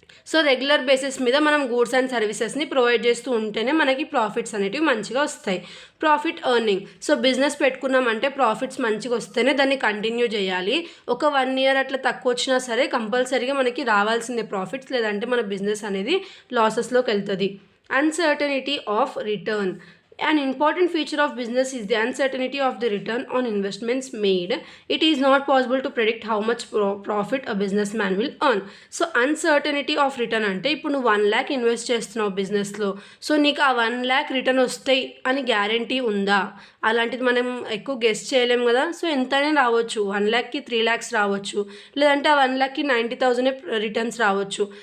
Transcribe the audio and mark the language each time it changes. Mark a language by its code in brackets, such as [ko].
[te] So regular basis మీద మనం goods and సర్వీసెస్ని provide చేస్తూ ఉంటేనే మనకి ప్రాఫిట్స్ అనేటివి మంచిగా వస్తాయి. Profit earning. సో బిజినెస్ పెట్టుకున్నామంటే ప్రాఫిట్స్ మంచిగా వస్తేనే దాన్ని కంటిన్యూ చేయాలి. ఒక 1 year అట్లా తక్కువ వచ్చినా సరే కంపల్సరీగా మనకి రావాల్సిందే ప్రాఫిట్స్, లేదంటే మన బిజినెస్ అనేది లాసెస్లోకి వెళ్తుంది. [en] Uncertainty of return. An important feature of business is the uncertainty of the return on investments made. It is not possible to predict how much profit a businessman will earn. So uncertainty of return [te] అంటే ఇప్పుడు నువ్వు 1 lakh invest చేస్తున్నావు బిజినెస్లో, so నీకు ఆ 1 lakh return వస్తాయి అని guarantee ఉందా, అలాంటిది మనం ఎక్కువ గెస్ చేయలేము కదా. సో ఎంతనే రావచ్చు, 1 lakhకి 3 lakhs రావచ్చు, లేదంటే ఆ 1 lakhకి 90,000 రిటర్న్స్ రావచ్చు.